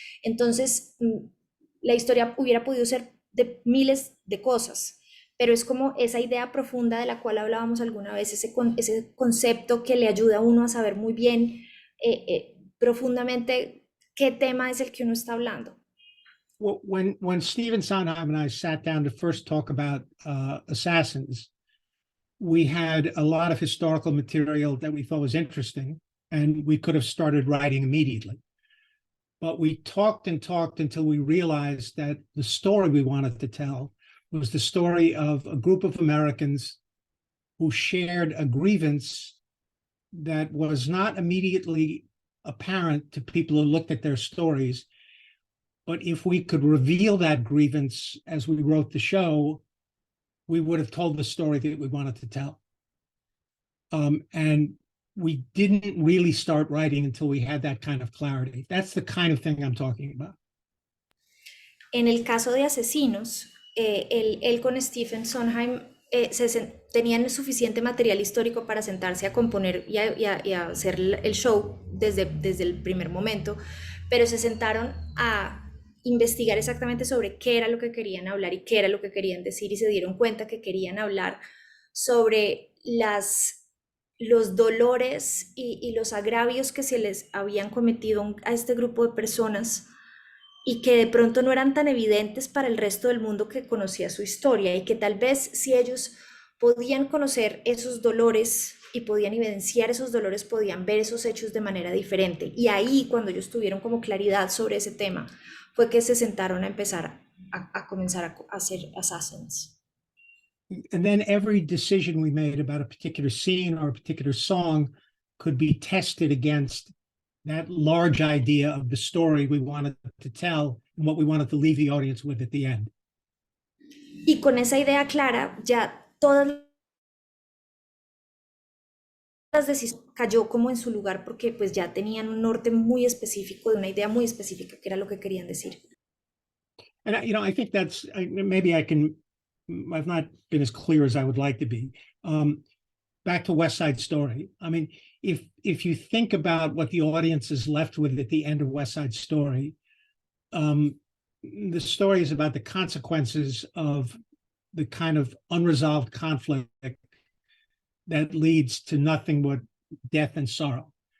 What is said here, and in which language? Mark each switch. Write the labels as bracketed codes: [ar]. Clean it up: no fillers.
[es] Entonces, la historia hubiera podido ser de miles de cosas, pero es como esa idea profunda de la cual hablábamos alguna vez, ese concepto que le ayuda a uno a saber muy bien profundamente qué tema es el que uno está hablando. [en] Well, when Stephen Sondheim and I sat down to first talk about Assassins, we had a lot of historical material that we thought was interesting, and we could have started writing immediately. But we talked and talked until we realized that the story we wanted to tell was the story of a group of Americans who shared a grievance that was not immediately apparent to people who looked at their stories. But if we could reveal that grievance as we wrote the show, we would have told the story that we wanted to tell. And we didn't really start writing until we had that kind of clarity. That's the kind of thing I'm talking about. [es] En el caso de Asesinos, él con Stephen Sondheim tenían suficiente material histórico para sentarse a componer y a hacer el show desde el primer momento, pero se sentaron a investigar exactamente sobre qué era lo que querían hablar y qué era lo que querían decir, y se dieron cuenta que querían hablar sobre los dolores y los agravios que se les habían cometido a este grupo de personas y que de pronto no eran tan evidentes para el resto del mundo que conocía su historia, y que tal vez si ellos podían conocer esos dolores y podían evidenciar esos dolores, podían ver esos hechos de manera diferente. Y ahí, cuando ellos tuvieron como claridad sobre ese tema, fue que se sentaron a empezar a comenzar a hacer Assassins. [en] And then every decision we made about a particular scene or a particular song could be tested against that large idea of the story we wanted to tell and what we wanted to leave the audience with at the end. [es] Y con esa idea clara, ya todas las decisiones cayó como en su lugar, porque pues ya tenían un norte muy específico, de una idea muy específica que era lo que querían decir. [en] And I think that's, maybe I've not been as clear as I would like to be. Back to West Side Story. I mean, if you think about what the audience is left with at the end of West Side Story, the story is about the consequences of the kind of unresolved conflict that leads to nothing but death and sorrow.